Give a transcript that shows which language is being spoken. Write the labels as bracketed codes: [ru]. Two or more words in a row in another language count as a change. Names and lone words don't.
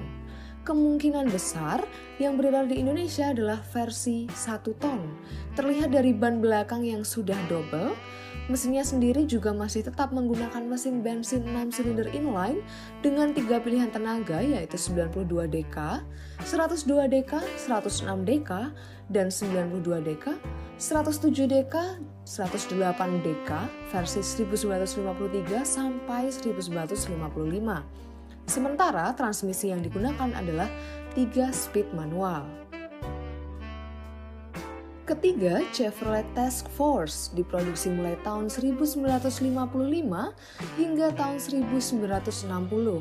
[id] Kemungkinan besar yang beredar di Indonesia adalah versi 1 ton. Terlihat dari ban belakang yang sudah double, mesinnya sendiri juga masih tetap menggunakan mesin bensin 6 silinder inline dengan 3 pilihan tenaga yaitu 92 dk, 102 dk, 106 dk, dan 92 dk, 107 dk, 108 dk versi 1953 sampai 1955. Sementara transmisi yang digunakan adalah 3 [en] speed manual. [id] Ketiga, Chevrolet Task Force diproduksi mulai tahun 1955 hingga tahun 1960.